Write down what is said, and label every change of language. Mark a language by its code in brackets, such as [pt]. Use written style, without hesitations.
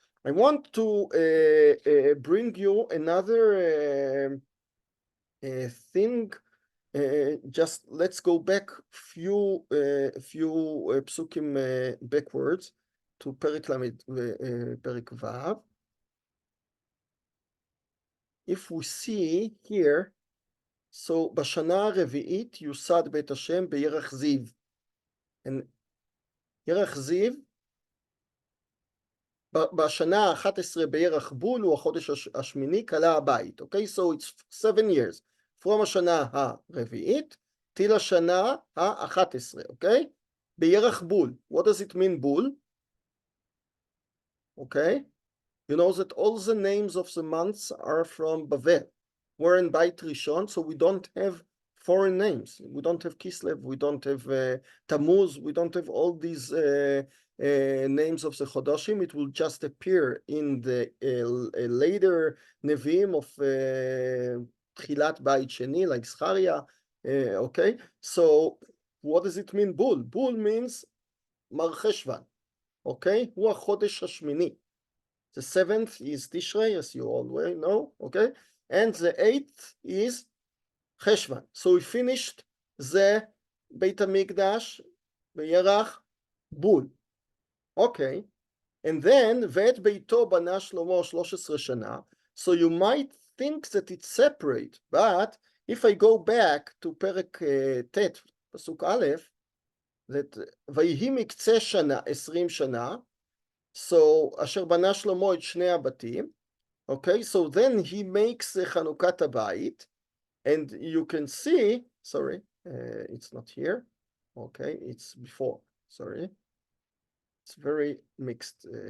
[en] I want to bring you another thing. Just let's go back few psukim backwards to Perek Lamed, Perek Vav. If we see here, so [he] בשנה הרביעית יוסד בית השם בירח זיו. And ירח זיו, בשנה ה-11 בירח בול הוא החודש השמיני, כלה הבית. [en] Okay, so it's 7 years. From השנה הרביעית till השנה ה-11, okay? [he] בירח בול. [en] What does it mean בול? Okay? You know that all the names of the months are from Bavel. We're in Beit Rishon, so we don't have foreign names. We don't have Kislev, we don't have Tammuz, we don't have all these names of the Chodoshim. It will just appear in the later Nevi'im of Kehilat Beit Sheni, like Zechariah. Okay, so what does it mean, Bul? Bul means Mar Cheshvan. [he] Okay, הוא החודש השמיני. [en] The 7th is Tishrei, as you all know, okay? And the 8th is Cheshvan. So we finished the Beit HaMikdash, [he] B'yerach Bul. [en] Okay. And then, [he] ואת ביתו בנה שלמה 13 שנה. [en] So you might think that it's separate, but if I go back to פרק ט', פסוק א', that [he] ויהי מקצה שנה, 20 שנה, [en] so [he] אשר בנה שלמה את שני הבתים, [en] okay, so then he makes חנוכת הבית, and you can see, sorry, it's not here, okay, it's before, sorry, it's very mixed.